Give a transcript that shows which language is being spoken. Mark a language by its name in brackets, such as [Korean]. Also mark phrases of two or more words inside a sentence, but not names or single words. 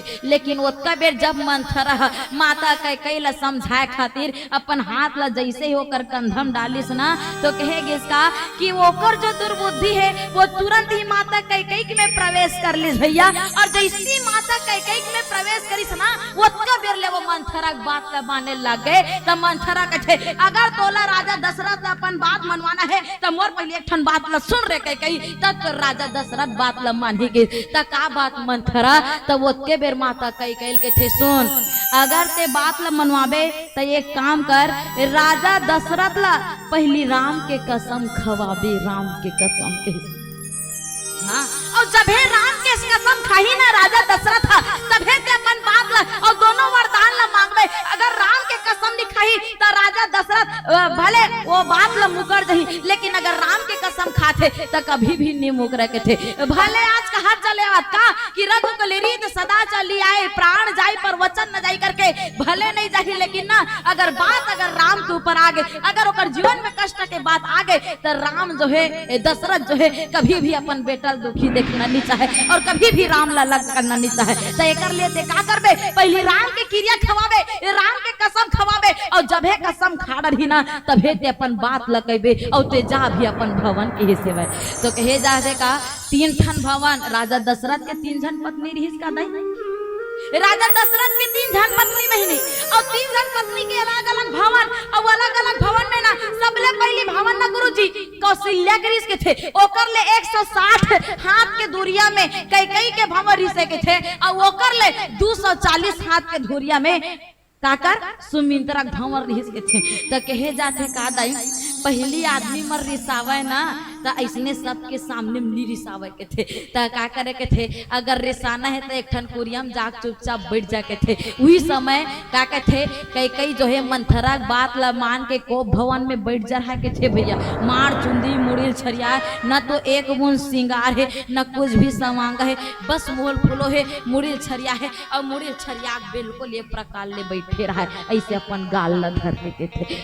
[Chhattisgarhi] लेकिन ओतका बेर जब मंथरा माता कई ला समझाए खातिर अपन हाथ ला जैसे ही होकर कंधम डालिस ना, तो कहेगी इसका कि ओकर जो दुर्बुद्धि है वो तुरंत ही माता कई में प्रवेश कर लिस भैया। और जैसी माता कई में प्रवेश करिस ना, ओतका बेर ले वो मंथरा बात ला माने लग गए। तो मंथरा कहे अगर तोला राजा दशरथ अपन बात मनवाना है तो मोर पहले एक ठन बात ला सुन रे कई, तब तो राजा दशरथ बात ला मानी गई। तो का बात मंथरा, तब ओतके बेर माता कई के थे सुन, अगर ते बात ला मनवाबे तो एक काम कर, राजा दशरथ ला पहली राम के कसम खवाबे, राम के कसम के। हाँ, और जब है राम के कसम खाही ना राजा दशरथ तब है ते अपन बात ला और दोनों वरदान ला मांगबे। अगर राम के कसम नहीं खाही तो राजा दशरथ भले वो बात ला मुकर जही, लेकिन अगर राम के कसम खाते तो कभी भी नहीं मुकर के थे। भले आज कहा चले का कि [Awadhi] रघुकुल रीत सदा चली आए, प्राण जाई पर वचन न जाई [Chhattisgarhi] करके भले नहीं जाही, लेकिन ना अगर बात अगर राम के ऊपर आ गए, अगर ओकर जीवन में कष्ट के बात आ गए तो राम जो है दशरथ जो है कभी भी अपन बेटा दुखी देखना नहीं चाहे और कभी भी राम ला लग करना नहीं चाहे। तो एकर लिए ते का करबे, पहले राम के क्रिया खवाबे, राम के कसम खवाबे, और जब है कसम खा रही ना तब ते अपन बात ल कहबे और ते जा भी अपन भवन के सेवे। तो कहे जा का 3 ठन भवन, राजा दशरथ के 3 जन पत्नी रही का दाई, राजा दशरथ के 3 जन पत्नी नहीं और 3 जन पत्नी के अलग अलग भवन, और अलग अलग भवन में ना सबले पहली भवन ना गुरुजी कौशल्या के के थे, ओकर ले 160 हाथ के दूरिया में कई के भवन रिसे के थे, और ओकर ले 240 हाथ के दूरिया में काकर सुमित्रा भंवर रिस के थे। तो कहे जाते का दाई पहली आदमी मर रिसावे ना तो ऐसने सबके सामने नहीं रिसावे के थे। तो का करे के थे, अगर रिसाना है तो एक ठन कुरियम जाग चुपचाप बैठ जा के थे। वही समय का के थे कई जो है मंथरा बात ला मान के को भवन में बैठ जा के थे भैया, मार चुंदी मुड़िल छरिया, न तो एक बूंद सिंगार है न कुछ भी समांग है, बस मोल फूलो है मुड़िल छरिया है, और मुड़िल छरिया बिल्कुल ये प्रकार ले बैठे रहा है, ऐसे अपन गाल ल धर देते थे।